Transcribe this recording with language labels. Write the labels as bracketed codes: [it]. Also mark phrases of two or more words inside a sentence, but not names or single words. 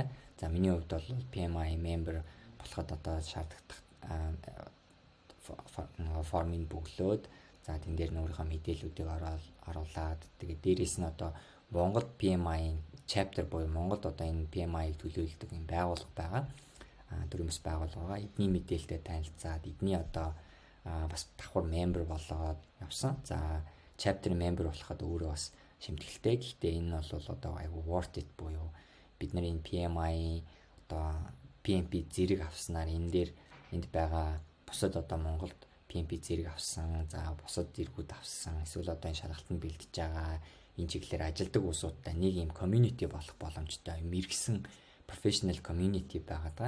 [mn] За миний хувьд бол PMI member болоход одоо шаардлагатай формыг бүглөөд за тэн дээр нь өөрийнхөө мэдээллүүдийг оруулаад тэгээд дээрээс нь одоо Монгол PMI-ийн chapter буюу Монголд одоо энэ PMI-г төлөөлдөг юм байгууллага байгаа. Төрөмс байгууллага эдний мэдээлэлтэй танилцаад эдний одоо бас давхар member болоод явсан. За [en] chapter member [mn] болоход өөрөө бас шимтгэлтэй. Гэхдээ энэ бол одоо айгүй [en] worth it [mn] буюу бид нар энэ PMI одоо PMP зэрэг авснаар энд байгаа бусад одоо Монголд PMP зэрэг авсан, за бусад зэргүүд авсан, эсвэл одоо энэ шалгалтанд бэлдэж байгаа энэ чиглэлээр ажилладаг улсуудтай нэг юм community болох боломжтой мэрэгсэн [en] professional community [mn] байгаа.